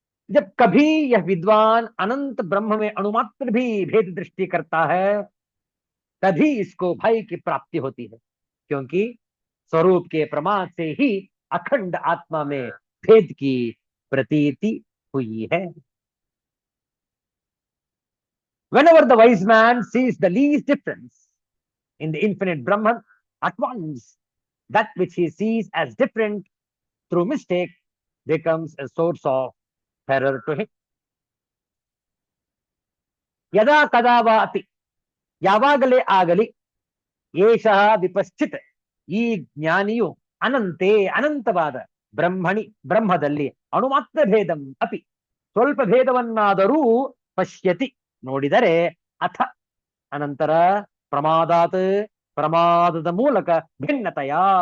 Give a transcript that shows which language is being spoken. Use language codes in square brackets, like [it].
[hi] जब कभी यह विद्वान अनंत ब्रह्म में अणुमात्र भी भेद दृष्टि करता है, तभी इसको भय की प्राप्ति होती है, क्योंकि स्वरूप के प्रमाद से ही अखंड आत्मा में भेद की प्रतीति हुई है. [en] Whenever the wise man sees the least difference in the infinite Brahman, at once that which he sees as different through mistake becomes a source of terror to him. [kn] ಯದಾ ಕದಾ ವಾ ಅಪಿ, ಯಾವಾಗಲೇ ಆಗಲಿ, ಏಷಃ ವಿಪಶ್ಚಿತ್, ಈ ಜ್ಞಾನಿಯು ಅನಂತೆ ಅನಂತವಾದ ಬ್ರಹ್ಮಣಿ ಬ್ರಹ್ಮದಲ್ಲಿ ಅಣುಮಾತ್ರ ಭೇದಂ ಅಪಿ, ಸ್ವಲ್ಪ ಭೇದವನ್ನಾದರೂ ಪಶ್ಯತಿ ನೋಡಿದರೆ, ಅಥ ಅನಂತರ ಪ್ರಮಾದಾತ್ ಪ್ರಮಾದದ ಮೂಲಕ ಭಿನ್ನತೆಯ